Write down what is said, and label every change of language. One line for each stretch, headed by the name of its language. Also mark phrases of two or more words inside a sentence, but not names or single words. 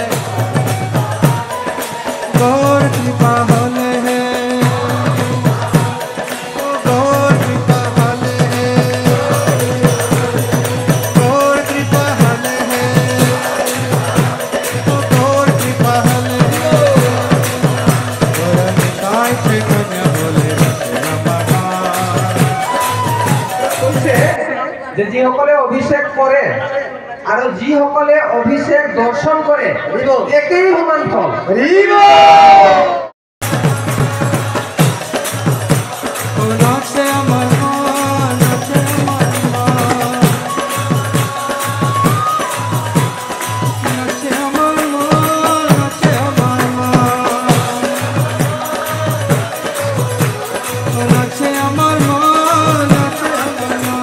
Bangla: মোর কৃপা হলে হে মোর কৃপা হলে হে মোর কৃপা হলে হে মোর কৃপা হলে হে তোরা নিতাই চৈতন্য বলে
Assamese: যে যিসকলে অভিষেক কৰে আৰু যিসকলে অভিষেক দৰ্শন কৰে একেই সমান ফল।
Bangla: নাচে আমার মন নাচে আমার মন নাচে আমার মন নাচে আমার মন নাচে আমার মন নাচে আমার